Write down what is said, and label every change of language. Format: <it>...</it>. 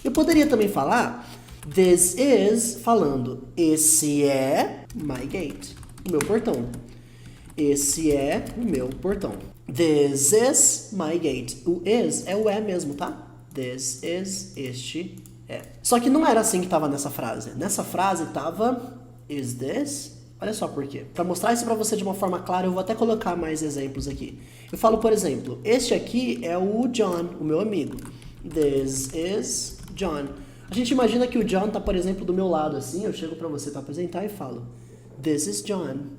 <pt>Eu poderia também falar this is, falando esse é my gate, o meu portão. Esse é o meu portão.</pt> <en>This is my gate.</en> <pt>O is é o é mesmo, tá? This is, este é. Só que não era assim que tava nessa frase. Nessa frase tava is this? Olha só por quê. Para mostrar isso para você de uma forma clara, eu vou até colocar mais exemplos aqui. Eu falo, por exemplo, este aqui é o John, o meu amigo.</pt> <en>This is John.</en> <pt>A gente imagina que o John tá, por exemplo, do meu lado assim, eu chego para você para apresentar e falo,</pt> <en>this is John.</en>